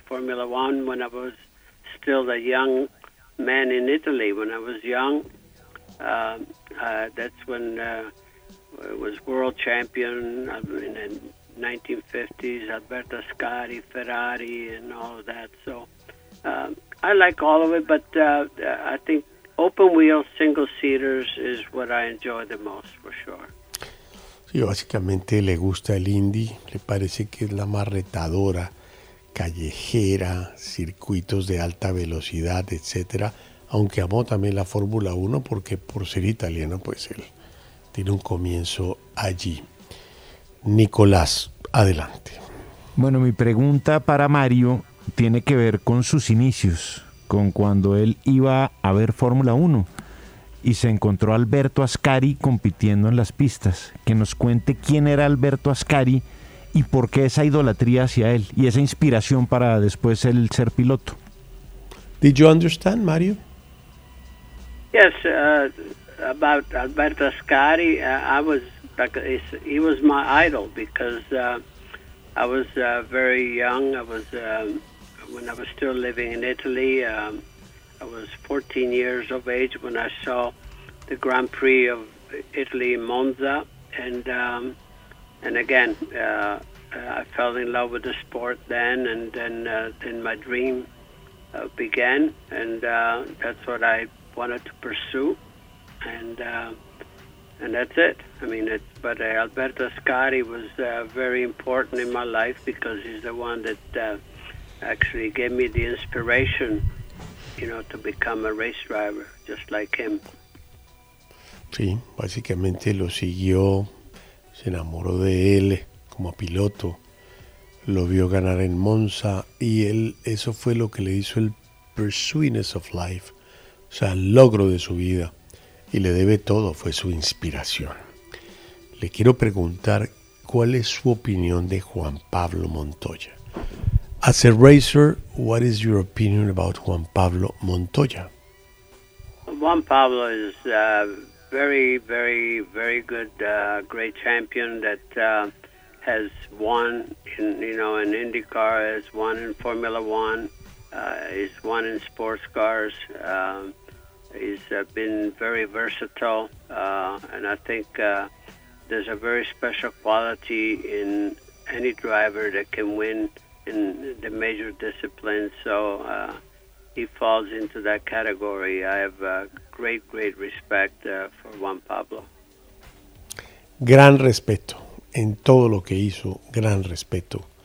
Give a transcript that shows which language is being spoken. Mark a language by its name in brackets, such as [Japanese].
[English] Formula One, when I was still a young man in Italy, when I was young, that's when I was world champion in the 1950s, Alberto Ascari, Ferrari, and all of that. So I like all of it, but I think open wheel single seaters is what I enjoy the most, for sure. [Spanish] Sí, básicamente le gusta el Indy, le parece que es la más retadora, callejera, circuitos de alta velocidad, etc. Aunque amó también la Fórmula 1, porque por ser italiano, pues él tiene un comienzo allí. Nicolás, adelante. Bueno, mi pregunta para Mario tiene que ver con sus inicios, con cuando él iba a ver Fórmula 1. y se encontró Alberto Ascari compitiendo en las pistas. Que nos cuente quién era Alberto Ascari y por qué esa idolatría hacia él y esa inspiración para después él ser piloto. [English] Did you understand, Mario? Yes, about Alberto Ascari, I was, he was my idol because I was very young. I was when I was still living in Italy. I was 14 years of age when I saw the Grand Prix of Italy in Monza, and again I fell in love with the sport then, and then my dream began, and that's what I wanted to pursue, and that's it. I mean, it's, but Alberto Ascari was very important in my life because he's the one that actually gave me the inspiration, you know, to become a race driver just like him. [Spanish] Sí, básicamente lo siguió, se enamoró de él como piloto, lo vio ganar en Monza y él, eso fue lo que le hizo el [English] pursuiness of life, [Spanish] o sea, el logro de su vida, y le debe todo, fue su inspiración. Le quiero preguntar cuál es su opinión de Juan Pablo Montoya. [English] As a racer, what is your opinion about Juan Pablo Montoya? Juan Pablo is a very, very, very good, great champion that has won in, you know, in IndyCar, has won in Formula One, has won in sports cars. He's been very versatile, and I think there's a very special quality in any driver that can win in the major disciplines, so he falls into that category. I have great, great respect for Juan Pablo. [Spanish] Gran respeto en todo lo que hizo, gran respeto.